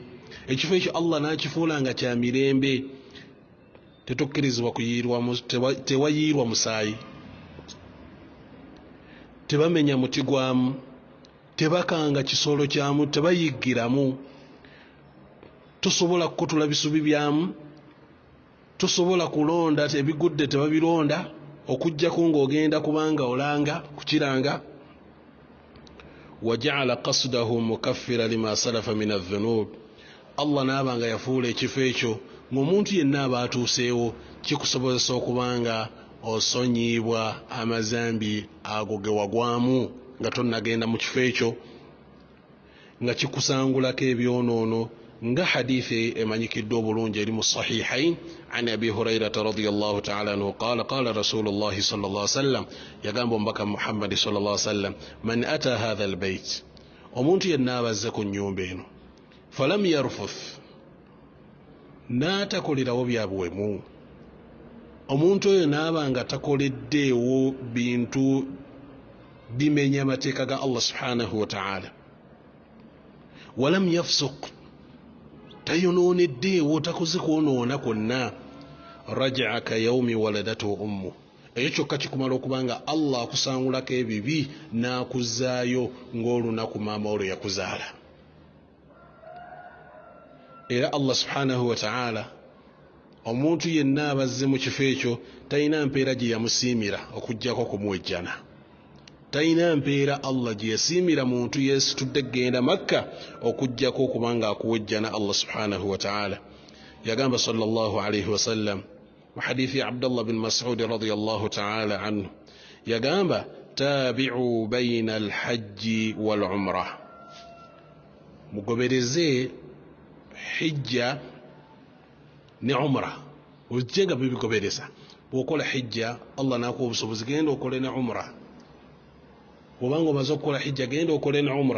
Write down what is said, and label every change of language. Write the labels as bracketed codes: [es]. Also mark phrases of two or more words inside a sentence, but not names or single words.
[lg] Ekifo ekyo Allah n'akifuula nga kya mirembe, tetokkirizibwa kuyiirwamu, tewayiirwa musaayi, tebamenya muti gwamu, tebakanga kisolo kyamu, tebayiggiramu, tosobola kukutula bisubi byamu, tosobola kulonda ebigudde tebabironda okuggyako ng'ogenda kubanga olanga kukiranga. [ar] وجعل قصده مكفرا لما سلف من الذنوب, [lg] Allah n'abanga yafuula ekifo ekyo ng'omuntu yenna aba atuuseewo kikusobozesa okubanga osonyiibwa amazambi ago ge wagwamu nga tonnagenda mu kifo ekyo. nga kikusangulako ebyonoono nga hadithi emanyikidde obulungi eri mu sahihain [ar] عن أبي هريرة رضي الله تعالى عنه قال رسول الله صلى الله عليه وسلم [lg] yagamba omubaka muhammadi [ar] صلى الله عليه وسلم من أتى هذا البيت [lg] omuntu yenna abazze ku nnyumba eno [ar] فلم يرفث [lg] n'atakolerawo byabuwemu omuntu oyo naaba nga takoleddeewo bintu bimenya amateeka ga Allah [ar] سبحانه وتعالى ولم يفسق [lg] tayonooneddeewo takoze kwonoona kwonna [ar] رجع كيوم ولدته أمه [lg] ekyo kyokka kikumala okubanga Allah akusangulako ebibi n'akuzaayo ng'olunaku maama olwo yakuzaala. Era Allah [ar] سبحانه وتعالى [lg] omuntu yenna abazze mu kifo ekyo talina mpeera gye yamusiimira okuggyako kumuwejjana. Talina mpeera Allah gye yasiimira muntu yeesitudde genda Makka okuggyako okubanga akuwejjana Allah [ar] سبحانه وتعالى. [lg] Yagamba [ar] صلى الله عليه وسلم [lg] mu hadithi Abdullah bin Mas'ud [ar] رضي الله تعالى عنه [lg] yagamba [ar] تابعوا بين الحج والعمرة, [lg] mugobereze hijja ne umra ojjenga bibigobereza. Bw'okola hijja Allah n'akuwa obusobozi genda okole ne umra, bw'obanga omaze okukola hijja genda okole ne umra.